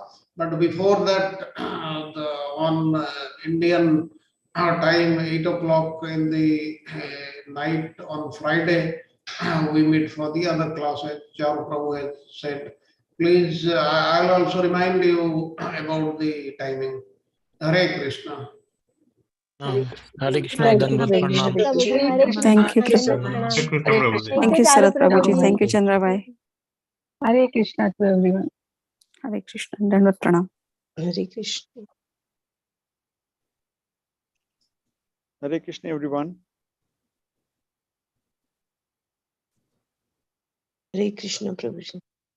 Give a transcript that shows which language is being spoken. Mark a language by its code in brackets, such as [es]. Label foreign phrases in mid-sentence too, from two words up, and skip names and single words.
[en] But before that, on Indian time, 8 o'clock in the night on Friday, we meet for the other class, as Charu Prabhu has said. Please, I'll also remind you about the timing. Hare Krishna. Hare Krishna, Dandavat Pranam. प्रभुजी हरे कृष्ण, Thank you, दंडवत Krishna. प्रणाम। Thank you, चारू Sarat Prabhuji. प्रभु। Thank you, Chandra Bhai. Hare Krishna to everyone. Hare Krishna. Dandavat Pranam. Hare Krishna. Hare Krishna everyone. Hare Krishna, Prabhuji.